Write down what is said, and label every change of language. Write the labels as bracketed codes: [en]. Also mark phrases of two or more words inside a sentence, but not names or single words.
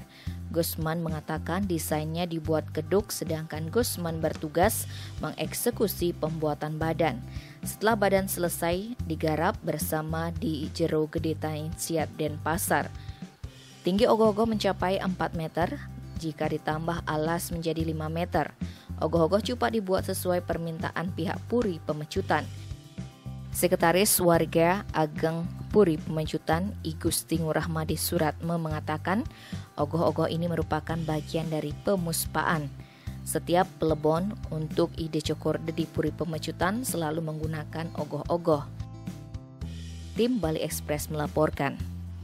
[id] Gusman mengatakan desainnya dibuat Keduk, sedangkan Gusman bertugas mengeksekusi pembuatan badan. Setelah badan selesai, digarap bersama di Jero Gede Siap Denpasar. Tinggi ogoh-ogoh mencapai 4 meter, jika ditambah alas menjadi 5 meter. Ogoh-ogoh cupak dibuat sesuai permintaan pihak Puri Pemecutan. Sekretaris Warga Ageng Puri Pemecutan I Gusti Ngurahmadi Suratme mengatakan ogoh-ogoh ini merupakan bagian dari pemuspaan. Setiap pelebon untuk Ide Cokorde di Puri Pemecutan selalu menggunakan ogoh-ogoh. Tim Bali Express melaporkan.